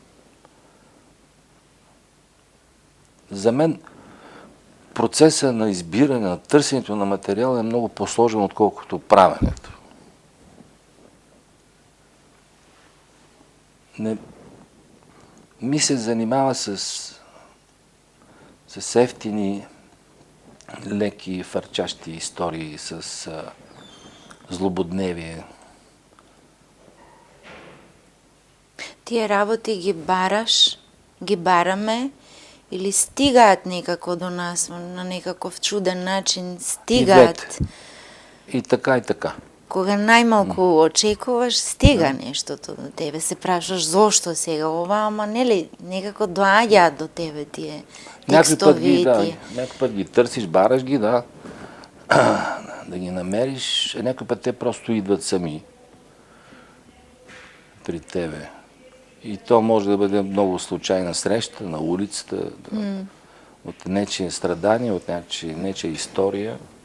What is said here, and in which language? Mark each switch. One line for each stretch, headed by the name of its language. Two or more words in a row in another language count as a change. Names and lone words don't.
Bulgarian: За мен процеса на избиране, на търсенето на материал е много по-сложен, отколкото правенето. Ми се занимава с ефтини, леки, фърчащи истории, с злободневие.
Macedonian: Тие работи ги бараме, или стигаат некако до нас, на некаков чуден начин стигаат? И така, и така. Кога најмалку очекуваш, стига нештото до тебе. Се прашаш зошто сега ова, ама нели некако доаѓаат до тебе тие текстови.
Bulgarian: Някой път ги търсиш, бараш ги, да ги намериш, някой път те просто идват сами при тебе. И то може да бъде много случайна среща на улицата, от нечие страдания, от нечия история.